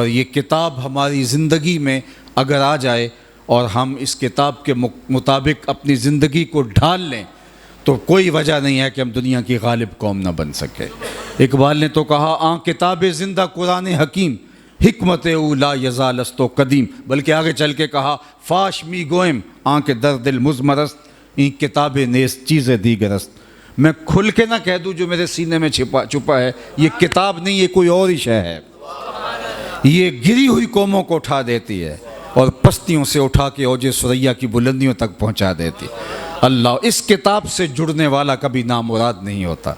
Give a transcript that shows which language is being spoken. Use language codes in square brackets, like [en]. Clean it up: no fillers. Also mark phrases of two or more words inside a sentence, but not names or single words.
[ur] یہ کتاب ہماری زندگی میں اگر آ جائے اور ہم اس کتاب کے مطابق اپنی زندگی کو ڈھال لیں تو کوئی وجہ نہیں ہے کہ ہم دنیا کی غالب قوم نہ بن سکے۔ اقبال نے تو کہا [fa] آن کتاب زندہ قرآن حکیم، حکمت او لا یزال است و قدیم، [ur] بلکہ آگے چل کے کہا [fa] فاش می گوئم آن کے در دل مزمرست، این کتاب نیست چیز دیگر است۔ [ur] میں کھل کے نہ کہہ دوں جو میرے سینے میں چھپا ہے، یہ کتاب نہیں، یہ کوئی اور ہی شے ہے۔ یہ گری ہوئی قوموں کو اٹھا دیتی ہے اور پستیوں سے اٹھا کے اوج ثریا کی بلندیوں تک پہنچا دیتی۔ اللہ اس کتاب سے جڑنے والا کبھی نامراد نہیں ہوتا۔